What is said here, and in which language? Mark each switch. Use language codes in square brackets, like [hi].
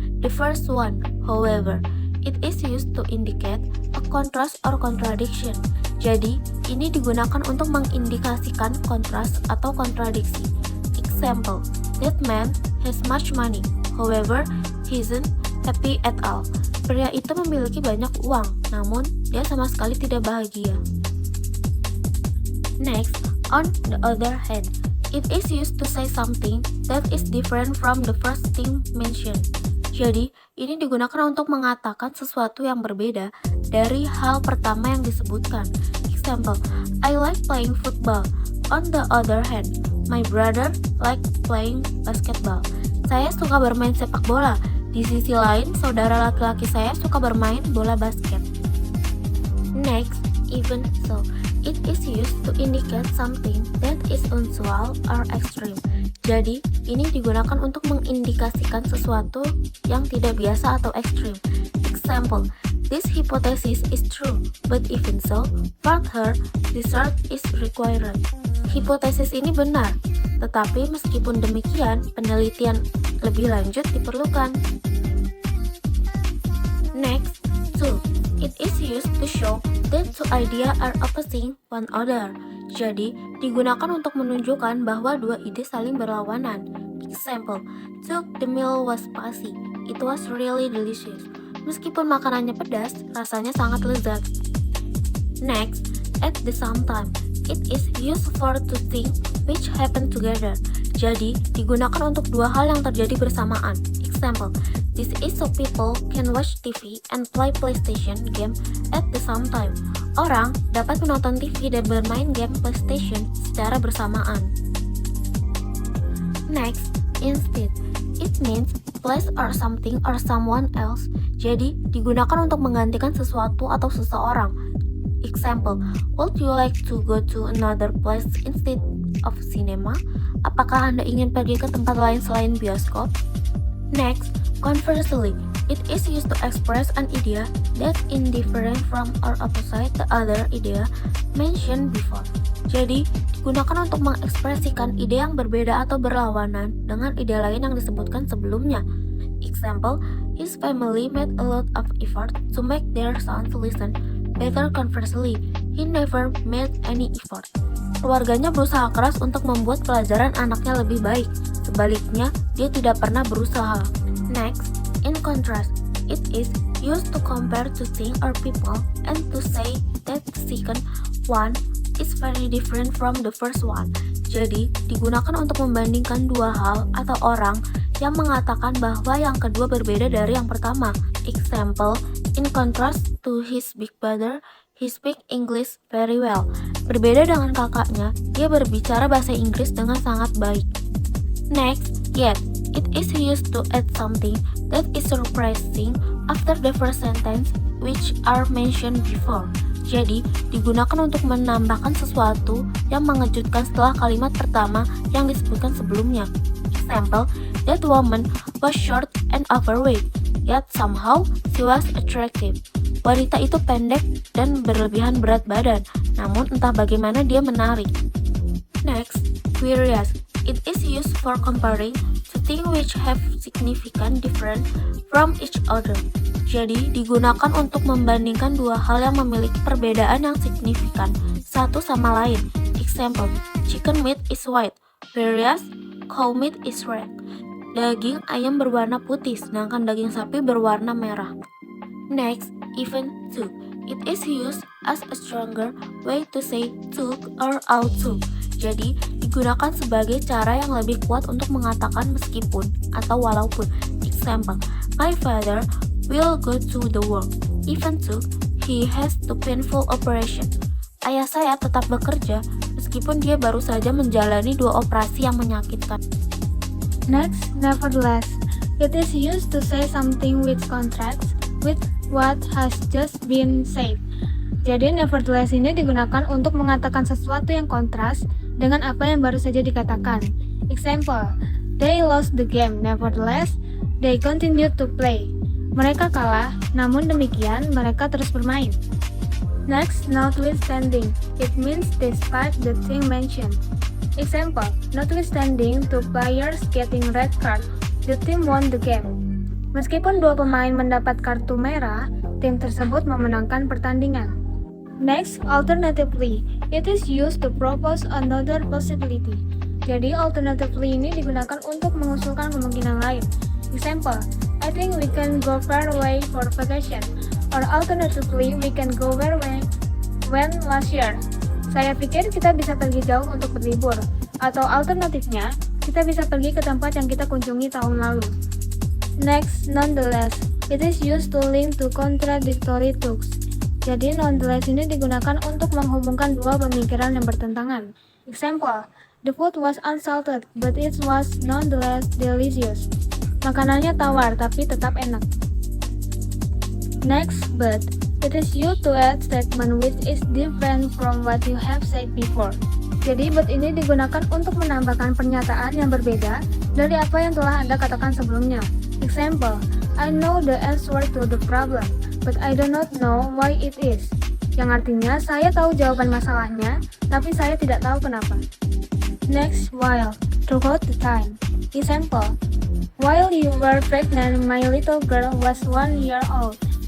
[en] The first one, however, it is used to indicate a contrast or contradiction. [id] Jadi, ini digunakan untuk mengindikasikan kontras atau kontradiksi. [en] Example, that man has much money, however, he isn't happy at all. [id] Pria itu memiliki banyak uang, namun dia sama sekali tidak bahagia. [en] Next, on the other hand, it is used to say something that is different from the first thing mentioned. [id] Jadi, ini digunakan untuk mengatakan sesuatu yang berbeda dari hal pertama yang disebutkan. [en] Example, I like playing football. On the other hand, my brother likes playing basketball. [id] Saya suka bermain sepak bola. Di sisi lain, saudara laki-laki saya suka bermain bola basket. [en] Next, even so, it is used to indicate something that is unusual or extreme. [id] Jadi, ini digunakan untuk mengindikasikan sesuatu yang tidak biasa atau ekstrim. [en] Example, this hypothesis is true, but even so, further research is required. [id] Hipotesis ini benar, tetapi meskipun demikian, penelitian lebih lanjut diperlukan. [en] Next, two. It is used to show that two ideas are opposing one another. [id] Jadi, digunakan untuk menunjukkan bahwa dua ide saling berlawanan. [en] Example, took the meal was spicy. It was really delicious. [id] Meskipun makanannya pedas, rasanya sangat lezat. [en] Next, at the same time, it is used for two things which happen together. [id] Jadi, digunakan untuk dua hal yang terjadi bersamaan. [en] Example, this is so people can watch TV and play PlayStation game at the same time. [id] Orang dapat menonton TV dan bermain game PlayStation secara bersamaan. [en] Next, instead, it means place or something or someone else. [id] Jadi, digunakan untuk menggantikan sesuatu atau seseorang. [en] Example, would you like to go to another place instead of cinema? [id] Apakah Anda ingin pergi ke tempat lain selain bioskop? [en] Next, conversely, it is used to express an idea that is different from or opposite the other idea mentioned before. [id] Jadi, digunakan untuk mengekspresikan ide yang berbeda atau berlawanan dengan ide lain yang disebutkan sebelumnya. [en] Example, his family made a lot of effort to make their sons listen better. Conversely, he never made any effort. [id] Keluarganya berusaha keras untuk membuat pelajaran anaknya lebih baik. Sebaliknya, dia tidak pernah berusaha. [en] Next, in contrast, it is used to compare two things or people and to say that the second one is very different from the first one. [id] Jadi, digunakan untuk membandingkan dua hal atau orang yang mengatakan bahwa yang kedua berbeda dari yang pertama. [en] Example, in contrast to his big brother, he speaks English very well. [id] Berbeda dengan kakaknya, dia berbicara bahasa Inggris dengan sangat baik. [en] Next, yet, it is used to add something that is surprising after the first sentence which are mentioned before. [id] Jadi, digunakan untuk menambahkan sesuatu yang mengejutkan setelah kalimat pertama yang disebutkan sebelumnya. [en] Example, that woman was short and overweight, yet somehow she was attractive. [id] Wanita itu pendek dan berlebihan berat badan, namun entah bagaimana dia menarik. [en] Next, whereas, it is used for comparing two things which have significant difference from each other. [id] Jadi, digunakan untuk membandingkan dua hal yang memiliki perbedaan yang signifikan satu sama lain. [en] Example, chicken meat is white, whereas cow meat is red. [id] Daging ayam berwarna putih, sedangkan daging sapi berwarna merah. [en] Next, even took. It is used as a stronger way to say took or out took. [id] Jadi, digunakan sebagai cara yang lebih kuat untuk mengatakan meskipun atau walaupun. [en] Example, my father will go to the work, even though he has the painful operation. [id] Ayah saya tetap bekerja, meskipun dia baru saja menjalani 2 operasi yang menyakitkan. [en] Next, nevertheless. It is used to say something which contrasts with what has just been said. [id] Jadi, nevertheless ini digunakan untuk mengatakan sesuatu yang kontras dengan apa yang baru saja dikatakan. [en] Example, they lost the game, nevertheless, they continued to play. [id] Mereka kalah, namun demikian mereka terus bermain. [en] Next, notwithstanding. It means despite the thing mentioned. Example, notwithstanding two players getting red card, the team won the game. [id] Meskipun 2 pemain mendapat kartu merah, tim tersebut memenangkan pertandingan. [en] Next, alternatively. It is used to propose another possibility. [id] Jadi, alternatively ini digunakan untuk mengusulkan kemungkinan lain. [en] Example, I think we can go far away for vacation. Or alternatively, we can go where we went last year. [id] Saya pikir kita bisa pergi jauh untuk berlibur. Atau alternatifnya, kita bisa pergi ke tempat yang kita kunjungi tahun lalu. [en] Next, nonetheless. It is used to link to contradictory talks. [id] Jadi, nonetheless ini digunakan untuk menghubungkan 2 pemikiran yang bertentangan. [en] Example, the food was unsalted, but it was nonetheless delicious. [id] Makanannya tawar, tapi tetap enak. [en] Next, but. It is used to add statement which is different from what you have said before. [id] Jadi, but ini digunakan untuk menambahkan pernyataan yang berbeda dari apa yang telah Anda katakan sebelumnya. [en] Example, I know the answer to the problem, but I do not know why it is. [id] Yang artinya, saya tahu jawaban masalahnya, tapi saya tidak tahu kenapa. [en] Next, while. Throughout the time. Example, while you were pregnant, my little girl was 1 year old.